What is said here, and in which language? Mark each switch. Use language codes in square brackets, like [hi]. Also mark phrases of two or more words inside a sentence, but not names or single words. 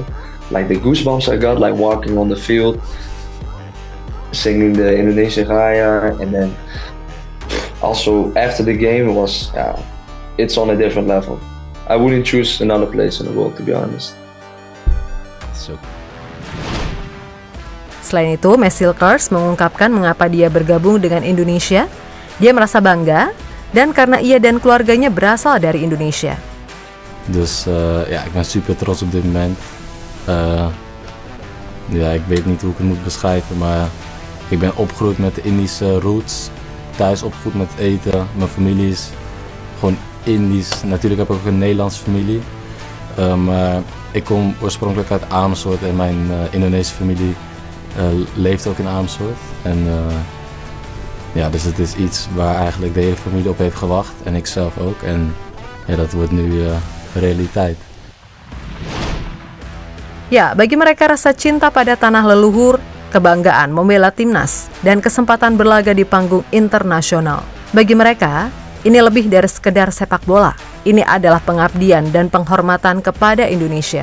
[en] Like the goosebumps I got, like walking on the field, singing the Indonesian Raya, and then also after the game it was, it's on a different level. I wouldn't choose another place in the world, to be honest. So. [id] Selain itu, Mesilkers mengungkapkan mengapa dia bergabung dengan Indonesia. Dia merasa bangga dan karena ia dan keluarganya berasal dari Indonesia. [nl] Dus ik ben super trots op dit moment. Ik weet niet hoe ik het moet beschrijven, maar ik ben opgegroeid met de Indische roots. Thuis opgevoed met eten. Mijn familie is gewoon Indisch. Natuurlijk heb ik ook een Nederlandse familie. Maar ik kom oorspronkelijk uit Amersfoort en mijn Indonesische familie leeft ook in Amersfoort. En dus het is iets waar eigenlijk de hele familie op heeft gewacht en ik zelf ook. En dat wordt nu realiteit. [id] Ya, bagi mereka rasa cinta pada tanah leluhur, kebanggaan membela timnas, dan kesempatan berlaga di panggung internasional. Bagi mereka, ini lebih dari sekedar sepak bola. Ini adalah pengabdian dan penghormatan kepada Indonesia.